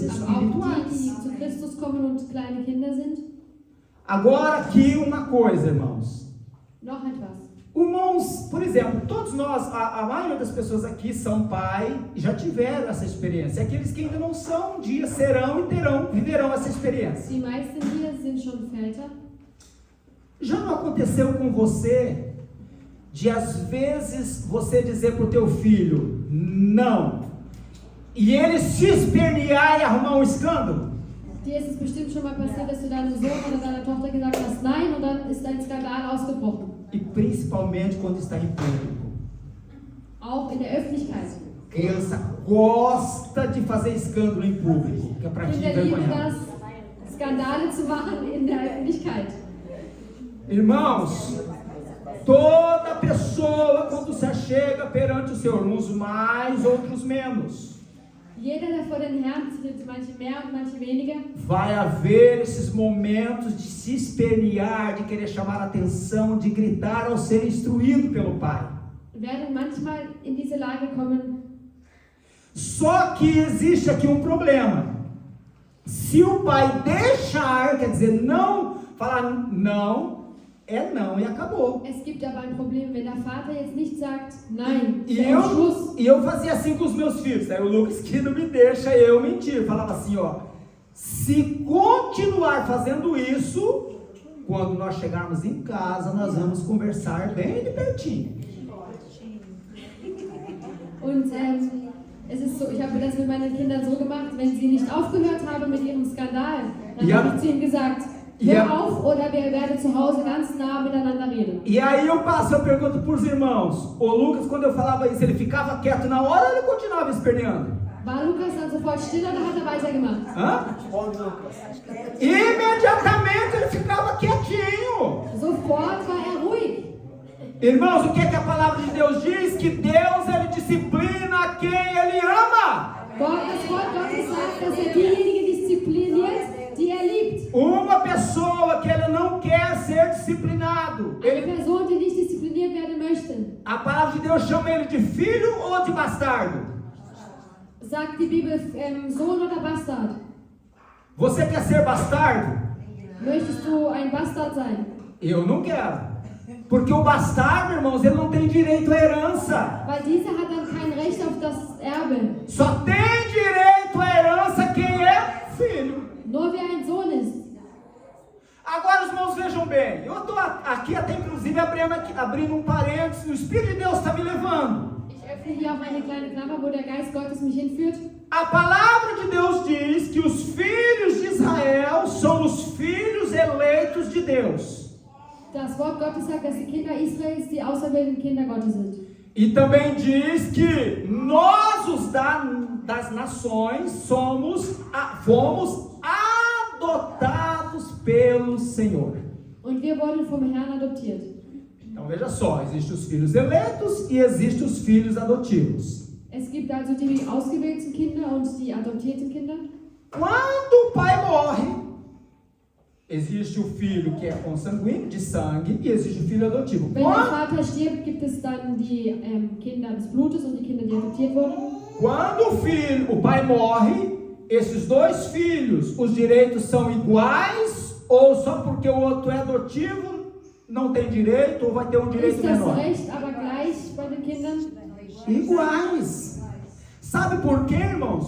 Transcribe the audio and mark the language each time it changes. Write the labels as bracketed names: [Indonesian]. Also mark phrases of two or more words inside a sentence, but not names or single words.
[German] aber auch die, [Portuguese] espirituais. [German] die zu Christus kommen und kleine Kinder sind. [Portuguese] Agora aqui uma coisa, irmãos. [German] Noch etwas. [Portuguese] Irmãos, por exemplo, todos nós, a maioria das pessoas aqui são pai e já tiveram essa experiência. Aqueles que ainda não são, um dia serão e viverão essa experiência. [German] Die meisten hier sind schon Väter. [Portuguese] Já não aconteceu com você de às vezes você dizer para o teu filho não, e ele se espernear e arrumar um escândalo? [German] Dir ist es bestimmt schon mal passiert, dass du deinem Sohn oder deiner Tochter gesagt hast nein und dann ist ein Skandal ausgebrochen. [Portuguese] E principalmente quando está em público. [German] Auch in der Öffentlichkeit. [Portuguese] Criança gosta de fazer escândalo em público, que é para te [German] Kinder lieben [Portuguese] envergonhar. [German] das, Skandale zu machen in der Öffentlichkeit. [Portuguese] Irmãos, toda pessoa quando se achega perante o Senhor, uns mais, outros menos, [German] Jeder, der vor den Herrn tritt, manche mehr und manche weniger, [Portuguese] vai haver esses momentos de se espernear, de querer chamar a atenção, de gritar ao ser instruído pelo Pai. [German] werden manchmal in diese Lage kommen. [Portuguese] Só que existe aqui um problema. Se o pai deixar, quer dizer, não, falar não, é não e acabou. [German] Es gibt aber ein Problem, wenn der Vater jetzt nicht sagt, nein, [Portuguese] E [German] der Schluss. [Portuguese] eu fazia assim com os meus filhos. Aí o Lucas que não me deixa eu mentir. Falava assim, ó. Se continuar fazendo isso, quando nós chegarmos em casa, nós vamos conversar bem de pertinho. [German] Und es ist so, ich habe das mit meinen Kindern so gemacht, wenn sie nicht aufgehört haben mit ihrem Skandal, dann Ja. habe ich zu ihnen gesagt, hör Ja. auf oder wir werden zu Hause ganz nah miteinander reden. [Portuguese] E aí eu pergunto para os irmãos. O Lucas, quando eu falava isso, ele ficava quieto na hora ou ele continuava esperneando? [German] War Lukas dann sofort still oder hat er weitergemacht? Hã? [Portuguese] Imediatamente ele ficava quietinho. [German] Sofort war er ruhig. [Portuguese] Irmãos, o que é que a palavra de Deus diz? Que Deus, ele disciplina quem ele ama. [German] Das Wort Gottes sagt, dass er diejenigen diszipliniert, die er liebt. [Portuguese] Uma pessoa que ele não quer ser disciplinado, [German] Eine Person, die nicht diszipliniert werden möchte, [Portuguese] a palavra de Deus chama ele de filho ou de bastardo? [German] sagt die Bibel Sohn oder Bastard. [Portuguese] Você quer ser bastardo? [German] Möchtest du ein Bastard sein? [Portuguese] Eu não quero. Porque o bastardo, irmãos, ele não tem direito à herança. [German] Weil dieser hat dann kein Recht auf das Erbe. [Portuguese] Só tem direito à herança quem é filho. [German] Nur wer ein Sohn ist. [Portuguese] Agora, os irmãos, vejam bem. Eu estou aqui até inclusive abrindo um parênteses. O Espírito de Deus está me levando. [German] Ich öffne hier auch eine kleine Klammer, wo der Geist Gottes mich hinführt. [Portuguese] A palavra de Deus diz que os filhos de Israel são os filhos eleitos de Deus. [German] Das Wort Gottes sagt, dass die Kinder Israels die auserwählten Kinder Gottes sind. [Portuguese] E também diz que nós, os das nações, fomos adotados pelo Senhor. [German] Und wir wurden vom Herrn adoptiert. [Portuguese] Então veja só, existem os filhos eleitos e existem os filhos adotivos. [German] Es gibt also die ausgewählten Kinder und die adoptierten Kinder. [Portuguese] Quando o pai morre, existe o filho que é consanguíneo, de sangue, e existe o filho adotivo. [German] Wenn der Vater stirbt, gibt es dann die Kinder des Blutes und die Kinder, die adoptiert wurden. [Portuguese] Quando o pai morre, esses dois filhos, os direitos são iguais, ou só porque o outro é adotivo, não tem direito, ou vai ter um direito [German] Ist das [Portuguese] menor? [German] Recht aber gleich bei den Kindern? [Portuguese] Iguais. Sabe por quê, irmãos?